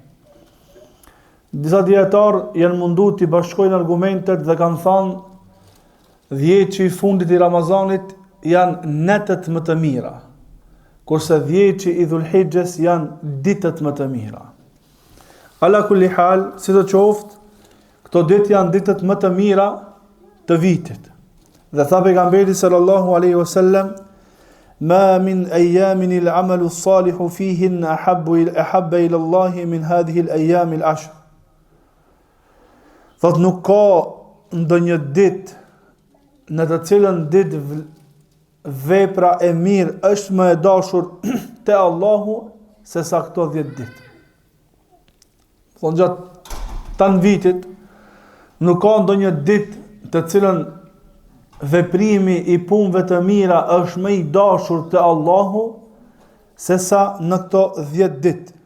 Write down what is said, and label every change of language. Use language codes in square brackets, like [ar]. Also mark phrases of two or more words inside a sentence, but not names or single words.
[sq] Disa dietar janë munduar të bashkojnë argumentet dhe kanë thënë 10 që i fundit i Ramazanit janë netët më të mira, kurse 10 që i Dhulhijhes janë ditët më të mira. [ar] على كل حال, [sq] si të qoftë, këto ditë janë ditët më të mira të vitit. Dhe tha pejgamberi [ar] صلى الله عليه وسلم: "ما من أيام العمل الصالح فيهن أحب إلى الله من هذه الأيام العشر." [sq] Thot nuk ka ndonjë ditë në të cilën ditë vepra e mirë është më e dashur te Allahu se sa këto 10 ditë. Thon gjatë tan vitit nuk ka ndonjë ditë të cilën veprimi i punëve të mira është më i dashur te Allahu se sa në këto 10 ditë.